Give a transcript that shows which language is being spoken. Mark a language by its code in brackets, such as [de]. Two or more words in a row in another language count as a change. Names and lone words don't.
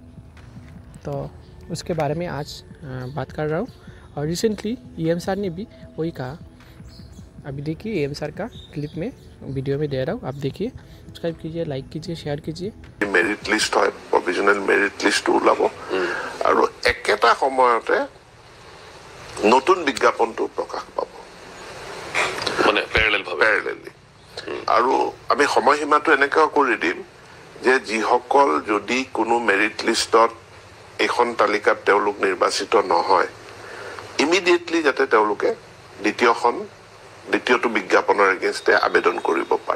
[hi] तो उसके बारे में आज बात कर रहा हूँ। और रिसेंटली EM सर ने भी वही कहा। अभी देखिए, EM सर का क्लिप में वीडियो में दे रहा हूँ, आप देखिए। सब्सक्राइब कीजिए, लाइक कीजिए, शेयर कीजिए। मेरिट लिस्ट है, प्रोविजनल मेरिट लिस्ट [as] ওলাব আৰু একেটা সময়তে নতুন বিজ্ঞাপনটো প্ৰকাশ পাব, মানে প্যারালালি। আৰু আমি সময়সীমাটো এনেকৈ কৰি দিম যে যিসকল যদি কোনো [en] merit list [as] এখন তালিকাত তেওঁলোক নিৰ্বাচিত নহয়, ইমিডিয়েটলি যাতে তেওঁলোকে দ্বিতীয়টো বিজ্ঞাপনৰ এগেইনষ্টে আবেদন কৰিব পাৰে।